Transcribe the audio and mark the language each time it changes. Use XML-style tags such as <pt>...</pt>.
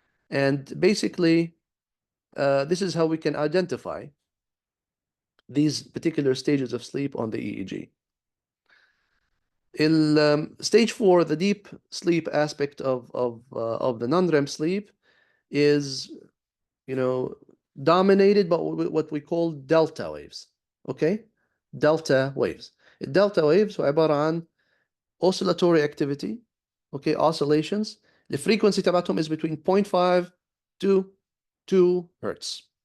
<en>And basically, this is how we can identify these particular stages of sleep on the EEG. In stage 4, the deep sleep aspect of the non-REM sleep is, dominated by what we call delta waves. Okay, delta waves.</en> <ar>الدلتا waves هو عبارة عن</ar> <en>oscillatory activity. Okay, oscillations. The frequency</en> <ar>تبعتهم</ar> <en>is between 0.5 to 2 Hertz.</en>